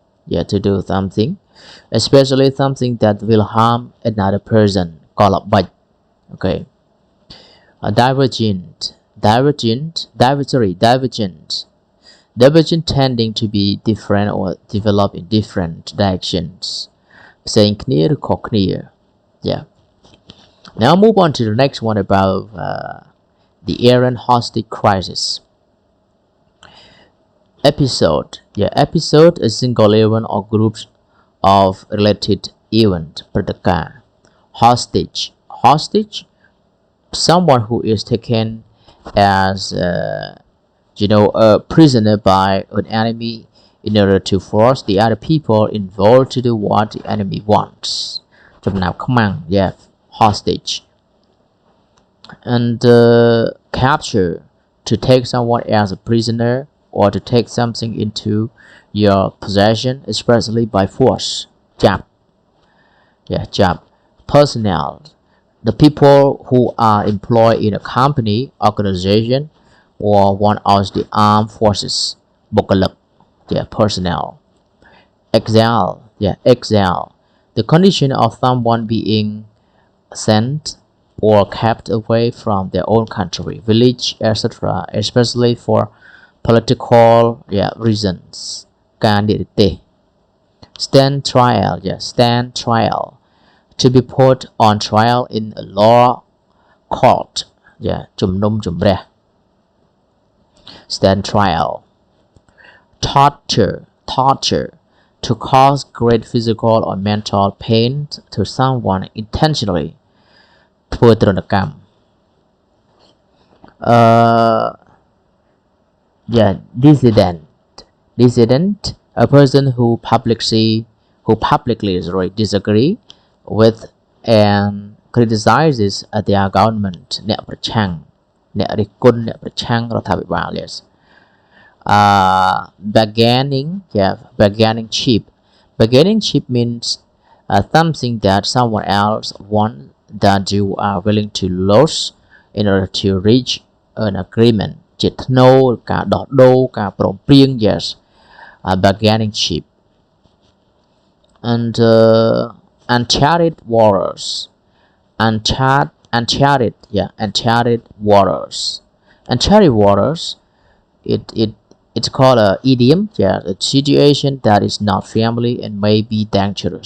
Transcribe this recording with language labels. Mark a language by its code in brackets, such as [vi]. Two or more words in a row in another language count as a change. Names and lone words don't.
[en] especially something that will harm another person កលបាច់ okay divergent tending to be different or develop in different directions [km] ផ្សេងគ្នាឬខុសគ្នា [en] now move on to the next one about the Iran hostage crisis episode a single event or groups of related event ព្រឹត្តិការណ៍ hostage someone who is taken as a prisoner by an enemy in order to force the other people involved to do what the enemy wants ចំណាប់ខ្មាំង hostage and capture to take someone as a prisoner or to take something into your possession especially by force ចាប់ personnel the people who are employed in a company organization or one of the armed forces បុគ្គលិក personnel exile, exile, the condition of someone being sent or kept away from their own country, village, etc., especially for political reasons. ការនិរទេស stand trial, stand trial, to be put on trial in a law court, ជំនុំជម្រះ stand trial. Torture, to cause great physical or mental pain to someone intentionally. ធ្វើទរណកម្ម dissident, a person who publicly disagree with and criticizes their government [km] អ្នកប្រឆាំង អ្នករិះគន់ អ្នកប្រឆាំងរដ្ឋាភិបាល [en] yes. Bargaining chip. Bargaining chip means something that someone else wants that you are willing to lose in order to reach an agreement. [km] ជាថ្នូរ ការដោះដូរ ការព្រមព្រៀង yes. [en] Bargaining chip. And uncharted waters. Uncharted waters. Uncharted waters, it's called a idiom, a situation that is not family and may be dangerous.